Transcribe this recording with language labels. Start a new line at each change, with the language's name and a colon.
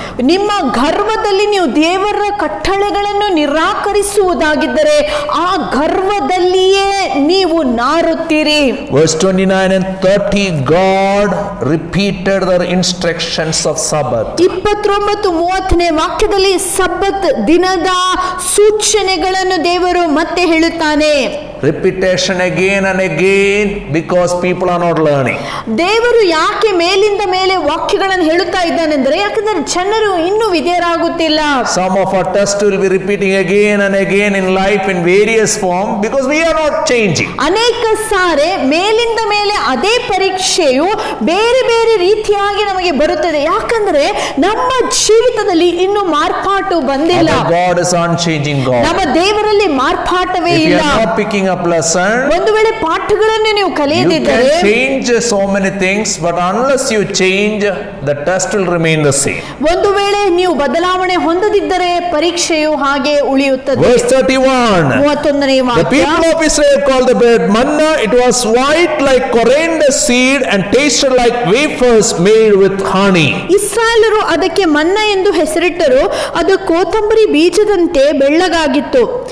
Kannada: ನಿಮ್ಮ ಗರ್ವದಲ್ಲಿ ನೀವು ದೇವರ ಕಟ್ಟಳೆಗಳನ್ನು ನಿರಾಕರಿಸುವುದಾಗಿದ್ದರೆ ಆ ಗರ್ವದಲ್ಲಿಯೇ ನೀವು ನಾರುತ್ತೀರಿ.
English: Verse 29 and 30, God repeated the instructions of Sabbath.
Kannada: 29-30ನೇ ವಾಕ್ಯದಲ್ಲಿ ಸಬ್ಬತ್ ದಿನದ ಸೂಚನೆಗಳನ್ನು ದೇವರು ಮತ್ತೆ ಹೇಳುತ್ತಾನೆ.
English: Repetition again and again because people are not learning.
Kannada: ದೇವರು ಯಾಕೆ ಮೇಲಿಂದ ಮೇಲೆ ವಾಕ್ಯಗಳನ್ನು ಹೇಳುತ್ತಾ ಇದ್ದಾನೆಂದರೆ ಯಾಕಂದ್ರೆ ಜನರು ಇನ್ನೂ ವಿಧೇಯರಾಗುತ್ತಿಲ್ಲ.
English: Some of our tests will be repeating again and again in life in various form because we are not changing.
Kannada: ಅನೇಕ ಸಾರೆ ಮೇಲಿಂದ ಮೇಲೆ ಅದೇ ಪರೀಕ್ಷೆಯು ಬೇರೆ ಬೇರೆ ರೀತಿಯಾಗಿ ನಮಗೆ ಬರುತ್ತದೆ. ಯಾಕಂದ್ರೆ ನಮ್ಮ ಜೀವಿತದಲ್ಲಿ ಇನ್ನು ಮಾರ್ಪಾಟು ಬಂದಿಲ್ಲ.
English: Our God is unchanging God.
Kannada: ನಮ್ಮ ದೇವರಲ್ಲಿ ಮಾರ್ಪಾಟವೇ
English: If you
Kannada: ಇಲ್ಲ.
English: are not picking up lesson,
Kannada: ಒಂದು ವೇಳೆ ಪಾಠಗಳನ್ನು ನೀವು
English: you
Kannada: ಕಲಿಯದಿದ್ದರೆ
English: can change so many things, but unless you change, the test will remain the same.
Kannada: ಒಂದು ವೇಳೆ ನೀವು ಬದಲಾವಣೆ ಹೊಂದದಿದ್ದರೆ ಪರೀಕ್ಷೆಯು ಹಾಗೆ ಉಳಿಯುತ್ತದೆ.
English: Verse 31.
Kannada: 31ನೇ
English: The
Kannada: ವಾಕ್ಯ.
English: people of Israel called the bread manna. It was white like coriander seed and tasted like wafers made with honey.
Kannada: ಇಸ್ರಾಯೇಲರು ಅದಕ್ಕೆ ಮನ್ನ ಎಂದು ಹೆಸರಿಟ್ಟರು. ಅದು ಕೋತಂಬರಿ ಬೀಜದಂತೆ ಬೆಳ್ಳಗಾಗಿತ್ತು.